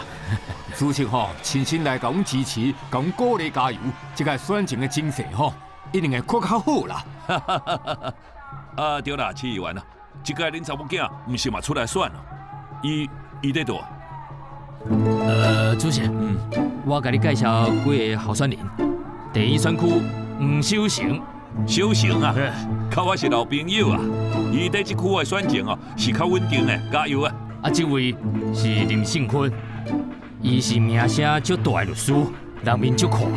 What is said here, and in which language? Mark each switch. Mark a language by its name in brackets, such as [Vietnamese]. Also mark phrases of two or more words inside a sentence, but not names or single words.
[Min Nan Chinese] 主席吼，亲身来甲阮支持，甲阮鼓励加油，这个选情的精势吼，一定会搁较好啦。对啦，市议员啊，这个恁查某囝唔是嘛出来选哦？伊在倒啊？主席，我甲你介绍几个候选人。第一选区黄守成，小成啊，甲我是老朋友啊，伊在这区的选情哦是较稳定的，加油啊！这位是林胜坤，伊是名声足大的律师，人面足快，